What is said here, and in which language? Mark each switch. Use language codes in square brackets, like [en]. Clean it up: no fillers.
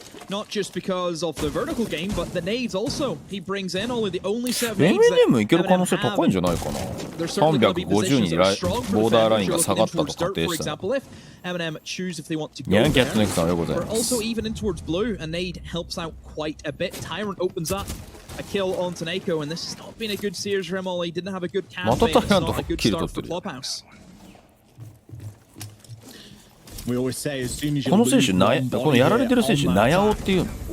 [en] Not just because of the vertical game, but the nades also. He brings in only the only 7 [ja] MNM いける可能性高いんじゃないかな。350にボーダーラインが下がったと仮定したら。 [en] MNM choose if they want to go. [ja] ニャンキャットネクさんおはようございます。 [en] Also even in towards blue, a nade helps out quite a bit. Tyrant opens up a kill on Taneko, and this has not been a good series for him. He didn't have a good campaign. It's not a good start for Clubhouse. [ja] この選手、このやられてる選手、ナヤオっていうの。